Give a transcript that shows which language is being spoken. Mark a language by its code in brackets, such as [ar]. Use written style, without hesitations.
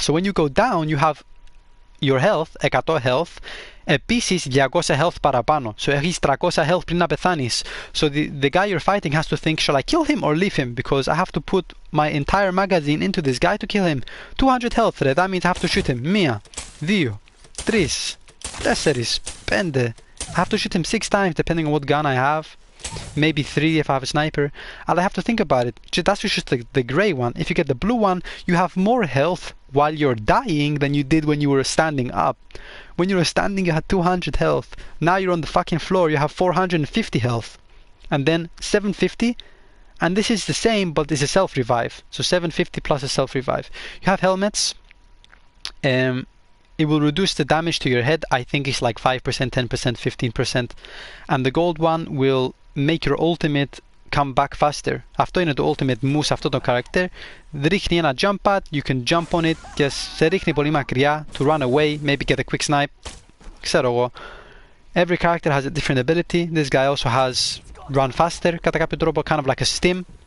[en] So when you go down, you have your health, 100 health, [el] επίσης 200 health παραπάνω. So έχεις 300 health πριν να πεθάνεις. [en] So the guy you're fighting has to think, shall I kill him or leave him? Because I have to put my entire magazine into this guy to kill him. 200 health, ρε. That means I have to shoot him. 1, 2, 3, 4, 5. I have to shoot him 6 times depending on what gun I have. Maybe 3 if I have a sniper. And I have to think about it. That's just the grey one. If you get the blue one, you have more health while you're dying than you did when you were standing up. When you were standing, you had 200 health. Now you're on the fucking floor, you have 450 health. And then 750. And this is the same, but it's a self-revive. So 750 plus a self-revive. You have helmets. It will reduce the damage to your head. I think it's like 5%, 10%, 15%. And the gold one will make your ultimate come back faster. [el] Αυτό είναι το ultimate move σε αυτό το character. Ρίχνει ένα jump pad, [en] you can jump on it [el] και σε ρίχνει πολύ μακριά [en] to run away, maybe get a quick snipe. [el] Ξέρω εγώ. [en] Every character has a different ability. This guy also has run faster [el] κατά κάποιο τρόπο, [en] kind of like a stim.